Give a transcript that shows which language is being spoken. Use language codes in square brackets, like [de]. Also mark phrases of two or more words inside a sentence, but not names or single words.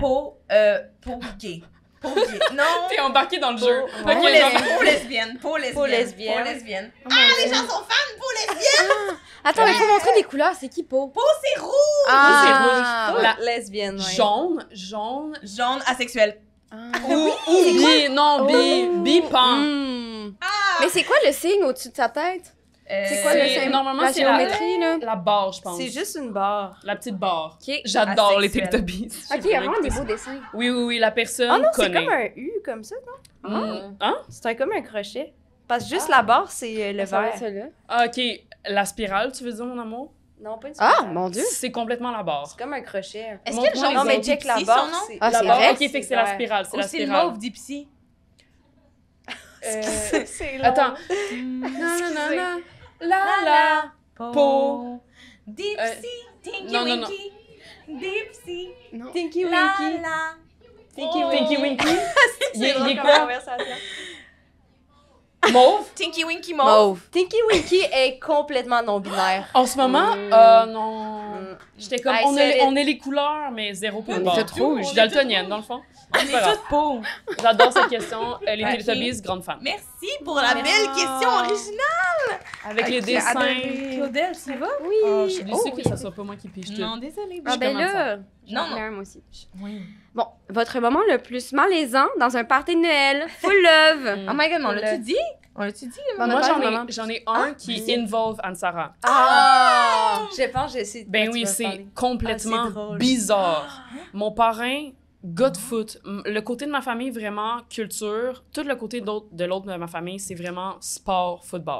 [fr] gay. Peau gay. Non. T'es embarqué dans le jeu. Ouais. Ok, Peau genre- lesbienne. Peau lesbienne. Peau lesbienne. Peau lesbienne. Ah, les gens sont fans pour lesbiennes! Attends, il faut montrer des couleurs. C'est qui, Pau? Peau, c'est rouge. Ah, Peau La- lesbienne, ouais. Jaune. Jaune, asexuel. Ou bi, non, bi, pan. Hmm. Mais c'est quoi le signe au-dessus de sa tête? C'est quoi le C'est- signe? normalement, la c'est la- géométrie, là? La barre, je pense. C'est juste une barre. La petite barre. OK. J'adore les Asexuel. Teletubbies. OK, il y a vraiment des beaux dessins. Oui, la personne Ah non, c'est connaît. comme un U, comme ça, non? Hein? C'est comme un crochet. Parce que juste la barre, c'est le Ça va vert. être ça, là. Ah, OK. La spirale, tu veux dire, mon amour? Non, pas une Ah, spirale. mon Dieu! C'est complètement la barre. C'est comme un crochet. Est-ce Montre-moi que le genre Non, mais mauve check la d'Ipsy, barre, son nom? c'est... Ah, la c'est barre, vrai? OK, fait que c'est la vert. spirale. C'est Ou la c'est le spirale. mauve d'Ipsy? C'est long. Attends. Nanana, la la. Po. Dipsy, Tinky non, non, non. Winky. Dipsy, Non. Tinky la Winky. la. Tinky Tinky Winky. Winky. Il est comme quoi? conversation. Mauve? Tinky Winky mauve. Mauve. Tinky Winky est complètement non-binaire. En ce moment, non. J'étais comme, Hey, on est les couleurs, mais zéro pour On le est bord. toutes rouges. Je suis daltonienne, dans le fond. On est toutes pauvres. J'adore cette question. Les Ok. Teletubbies, grande fan. Merci pour la belle question originale. Avec les Ok, dessins. adoré. Claudel, tu vas? Oui! Oh, je suis déçue Oh, que oui. ça soit pas moi qui pige tout. Non, désolée. Ah, ben commence là, Non, j'en non. ai un, moi aussi. Oui. Bon, votre moment le plus malaisant dans un party de Noël. Full love! [en] Oh my god, [fr] mais on l'a-tu dit? On l'a-tu dit? On a Moi, pas le moment. j'en ai un qui involve Anne-Sarah. Ah! Je pense que j'essaie de... Ben tu oui, vas c'est parler. complètement Ah, c'est drôle. bizarre. Mon parrain, gars de foot. Le côté de ma famille, vraiment culture. Tout le côté de l'autre de ma famille, c'est vraiment sport, football.